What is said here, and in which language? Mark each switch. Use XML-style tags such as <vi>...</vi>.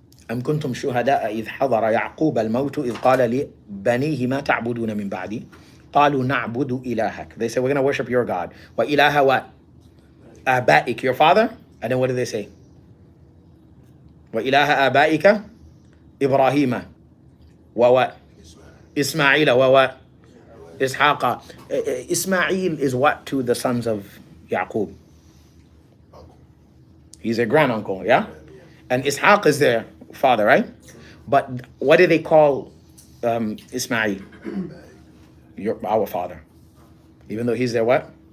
<ar>أم كنتم شهداء إذ حضر يعقوب الموت إذ قال لبنيه ما تعبدون من بعدي قالوا نعبد إلهك.</ar> <en>They say, we're going to worship your God.</en> <ar>وإله</ar> <en>what?</en> <ar>آبائك,</ar> <en>your father. And then what do they say?</en> <ar>وإله آبائك إبراهيم ووات إسماعيل ووات إسحاق.</ar> <en>Ismail is what to the sons of Yaqub? He's a granduncle, yeah? And Ishaq is their father, right? But what do they call Ismail? Our father. Even though he's their what?</en>